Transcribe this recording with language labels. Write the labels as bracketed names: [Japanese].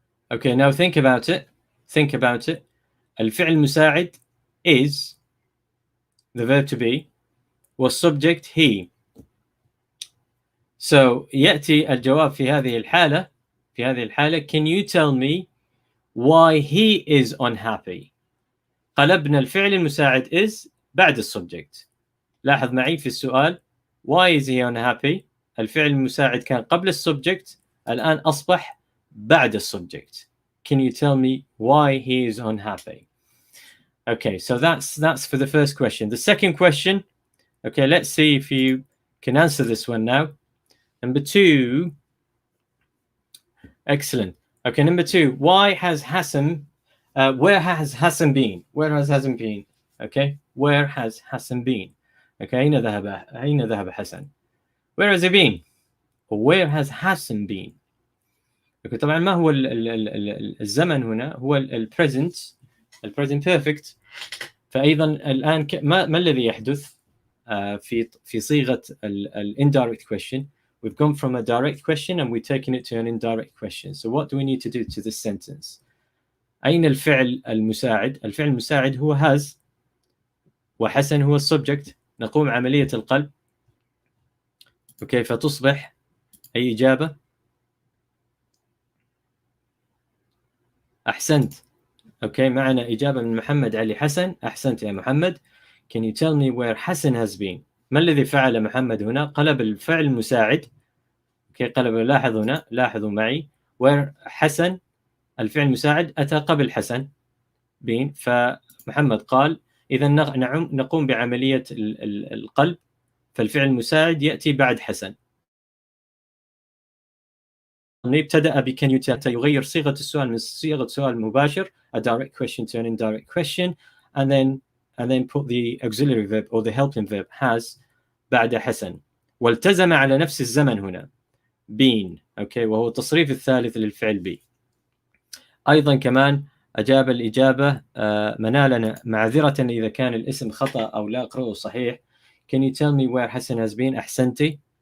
[English] Okay, now think about it. Think about it. [Arabic] الفعل المساعد [English] is the verb to be والsubject he. [Arabic] So يأتي الجواب في هذه الحالة [English] can you tell me why he is unhappy؟ [Arabic] قلبنا الفعل المساعد is بعد السبجكت. لاحظ معي في السؤال [English] why is he unhappy؟ [Arabic] الفعل المساعد كان قبل السبجكت، الآن أصبح بعد السبجكت. [English] Can you tell me why he is unhappy? Okay, so that's for the first question. The second question, okay, let's see if you can answer this one now. Number 2, excellent. Okay, number 2, why has Hassan, where has Hassan been? Where has Hassan been? Okay, where has Hassan been? [Arabic] Okay, أين ذهب حسن? [English] Where has he been? Or where has Hassan been? [Arabic] Okay, طبعا ما هو الزمن هنا؟ هو البريزنت بيرفكت. فأيضا الآن ما الذي يحدث في صيغة [English] indirect question? We've gone from a direct question and we've taken it to an indirect question. So what do we need to do to this sentence? [Arabic] أين الفعل المساعد؟ الفعل المساعد هو has وحسن هو السبجكت. نقوم عملية القلب. أوكي، فتصبح أي إجابة؟ أحسنت. أوكي، معنا إجابة من محمد علي حسن. أحسنت يا محمد. [English] Can you tell me where Hasan has been؟ [Arabic] ما الذي فعل محمد هنا؟ قلب الفعل المساعد. أوكي، قلب. لاحظ هنا، لاحظوا معي where حسن الفعل المساعد أتى قبل حسن been، فمحمد قال إذا نقوم بعملية القلب، فالفعل المساعد يأتي بعد حسن. [English] ابتدأ بcan you [Arabic] حتى يغير صيغة السؤال من صيغة سؤال مباشر [English] a direct question to an indirect question, and then put the auxiliary verb or the helping verb has [Arabic] بعد حسن، والتزم على نفس الزمن هنا [English] been. [Arabic] أوكي، وهو التصريف الثالث للفعل be. أيضا كمان أجاب الإجابة منالنا، معذرة إذا كان الاسم خطأ أو لا أقرأه صحيح. [English] Can you tell me where Hasan has been؟ [Arabic] أحسنتي.